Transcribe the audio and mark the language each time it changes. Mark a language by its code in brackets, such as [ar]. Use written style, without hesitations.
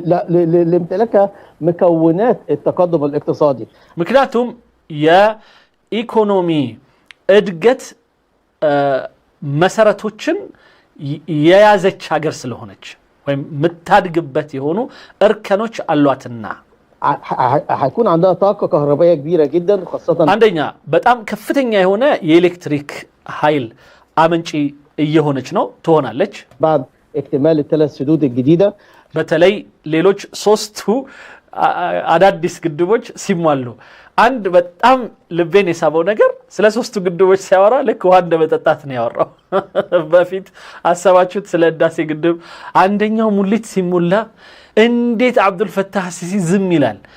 [ar] لامتلاكها مكونات التقدم الاقتصادي. [am] ምክንያቱም የኢኮኖሚ እድገት መሰረቶችን የያዘች ሀገር ስለሆነች ወይም ምታድግበት የሆኑ እርከኖች አሏትና [ar] هيكون عندها طاقة كهربائية كبيرة جدا خاصة [am] አንደኛ በጣም ከፍተኛ የሆነ የኤሌክትሪክ ኃይል አመንጪ እየሆነች ነው ትሆናለች [ar] بعد اكتمال الثلاث سدود الجديدة. [am] በተለይ ሌሎች 3ቱ አዳዲስ ግድቦች ሲሟሉ አንድ በጣም ልቤን የሳበው ነገር ስለ 3ቱ ግድቦች ሲያወራ ልክ ውሃ እንደመጠጣት ነው ያወራው። በፊት አሰባችሁት ስለ ህዳሴ ግድብ አንደኛው ሙሊት ሲሞላ እንዴት አብዱል ፈታህ ሲሲ ዝም ይላል?